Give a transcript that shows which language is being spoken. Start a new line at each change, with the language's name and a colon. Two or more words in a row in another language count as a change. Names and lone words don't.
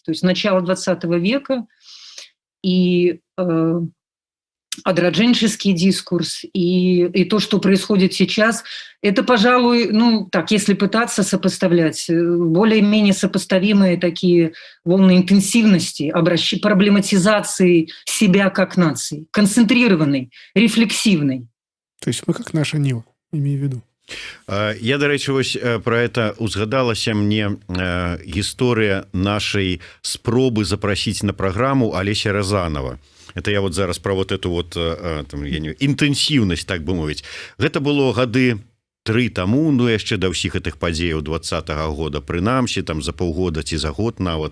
Russian: То есть начало 20 века и адродженческий дискурс, и то, что происходит сейчас, это, пожалуй, ну, так, если пытаться сопоставлять, более-менее сопоставимые такие волны интенсивности, проблематизации себя как нации, концентрированной, рефлексивной. То есть мы как наша Нива, имею в виду.
Belarusian: Я,
Ukrainian: до речі, ось
Russian: про это
Belarusian: узгадалася мне гісторыя нашай спробы запросіць на праграму Алеся Разанова.
Russian: Это я вот зараз про вот эту вот там, я не, інтэнсіўнасць,
Belarusian: так бы мовіць. Гэта было гады 3 таму, ну яшчэ да ўсіх гэтых падзеяў 20-го года, прынамсі там за паўгода ці за год нават.